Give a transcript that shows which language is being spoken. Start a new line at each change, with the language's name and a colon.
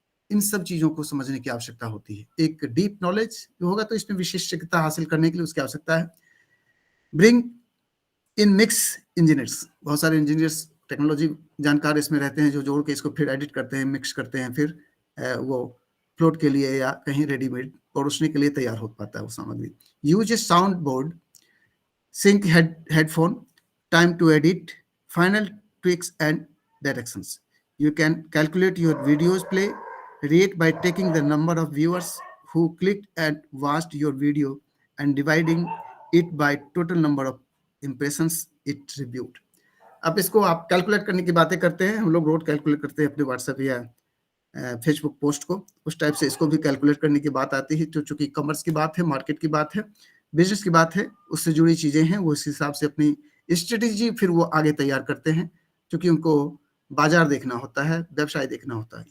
Hindi: इन सब चीज़ों को समझने की आवश्यकता होती है। एक डीप नॉलेज जो होगा तो इसमें विशेषज्ञता हासिल करने के लिए उसकी आवश्यकता है।
English: bring in mix engineers,
Hindi: बहुत सारे इंजीनियर्स टेक्नोलॉजी जानकार इसमें रहते हैं जो जोड़ के इसको फिर एडिट करते हैं, मिक्स करते हैं, फिर वो फ्लोट के लिए या कहीं रेडीमेड परोसने के लिए तैयार हो पाता है वो सामग्री।
English: Use a sound board, sync headphone, time to edit, final tweaks and directions. You can calculate your video's play rate by taking the number of viewers who clicked and watched your video and dividing it by total number of impressions it reviewed.
Hindi: अब इसको आप calculate करने की बातें करते हैं, हम लोग रोज कैलकुलेट करते हैं अपने व्हाट्सएप या फेसबुक पोस्ट को, उस टाइप से इसको भी कैलकुलेट करने की बात आती है। तो चूंकि कॉमर्स की बात है, मार्केट की बात है, बिजनेस की बात है, उससे जुड़ी चीजें हैं, वो इस हिसाब से अपनी स्ट्रेटेजी फिर वो आगे तैयार करते हैं, क्योंकि उनको बाजार देखना होता है, व्यवसाय देखना होता है।